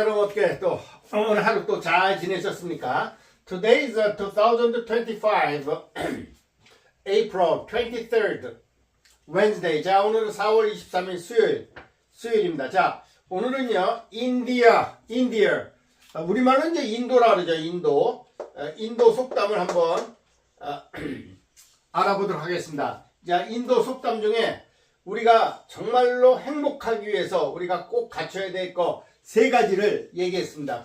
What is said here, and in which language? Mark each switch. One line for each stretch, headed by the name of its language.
Korean: 여러분, 어떻게 또 오늘 하루 또 잘 지내셨습니까?
English: Today is 2025 April 23rd Wednesday.
Korean: 자, 오늘은 4월 23일 수요일입니다. 자, 오늘은요, 인디아. 우리말로 이제 인도라 그러죠. 인도 속담을 한번 알아보도록 하겠습니다. 자, 인도 속담 중에 우리가 정말로 행복하기 위해서 우리가 꼭 갖춰야 될 거 세 가지를 얘기했습니다.